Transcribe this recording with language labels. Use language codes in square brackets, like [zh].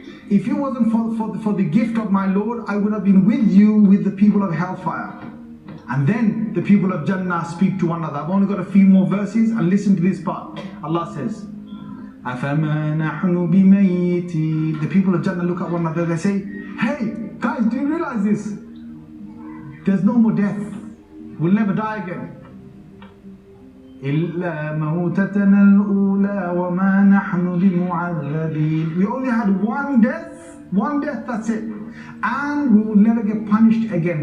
[en] If it wasn't for the gift of my Lord, I would have been with you with the people of hellfire. And then the people of Jannah speak to one another. I've only got a few more verses, and listen to this part. Allah says, [ar] أَفَمَا نَحْنُ بِمَيِّتِينَ. [en] The people of Jannah look at one another, they say, hey, guys, do you realize this? There's no more death. We'll never die again. [ar] إِلَّا مَوْتَتَنَا الْأُولَى وَمَا نَحْنُ بِمُعَذَّبِينَ. [en] We only had one death, that's it. And we will never get punished again.